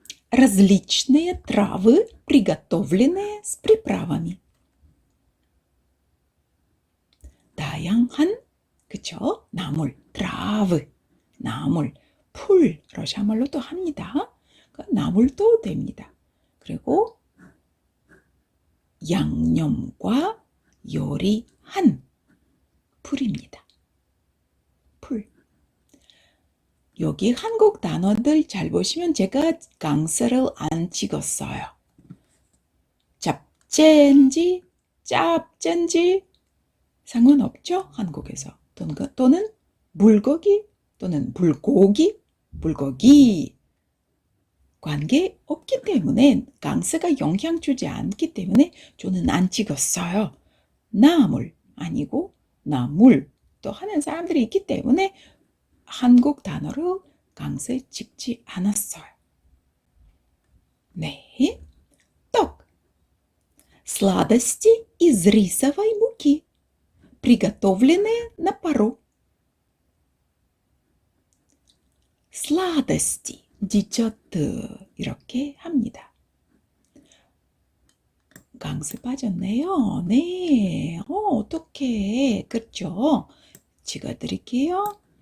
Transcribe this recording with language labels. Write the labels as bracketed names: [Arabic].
[Russian] различные травы, приготовленные с приправами. [Korean] 다양한, 그쵸? 나물, 트라브, 나물, 풀, 러시아 말로도 합니다. 나물도 됩니다. 그리고 양념과 요리한 풀입니다. 풀. 여기 한국 단어들 잘 보시면 제가 강세를 안 찍었어요. 잡채인지 짭젠지 상관없죠? 한국에서. 또는 물고기 또는 불고기, 불고기 관계 없기 때문에 강세가 영향 주지 않기 때문에 저는 안 찍었어요. 나물 아니고 나물 또 하는 사람들이 있기 때문에 한국 단어를 강세 찍지 않았어요. 네. 떡. [Russian] сладости из рисовой муки, приготовленные на пару. [Korean] сладости, 디저트 이렇게 합니다. 강세 빠졌네요. 네. 어떻게 그렇죠? 찍어드릴게요.